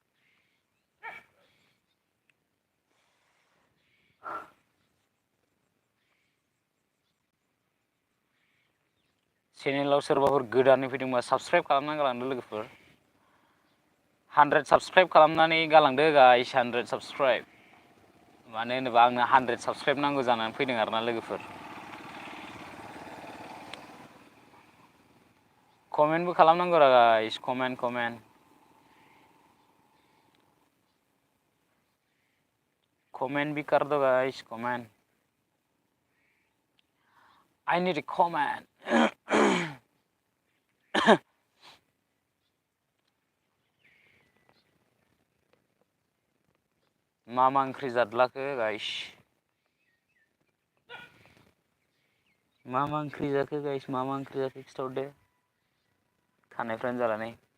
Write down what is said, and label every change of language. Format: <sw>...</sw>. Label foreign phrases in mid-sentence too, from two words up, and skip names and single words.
<brx>चेनेलाव सोरबाफोर गोदानै फैदोंबा साबस्क्राइब खालामना गालांदो लोगोफोर 100 साबस्क्राइब खालामनानै गालांदो गाइस 100 साबस्क्राइब मानो होनोबा आंनो 100 साबस्क्राइब नांगौ जानानै फैदों आरोना लोगोफोर कमेन्टबो खालामनांगौ रा गाइस</brx> <hi>कमेन्ट भी कर दो</hi> <brx>गाइस कमेन्ट</brx> <en>I need a comment</en> <brx>मा ओंख्रि जादलाखो गाइस मा ओंख्रि जाखो गाइस मा ओंख्रि जाखो खिथाहरदो खानायफ्रानो जाला नै</brx>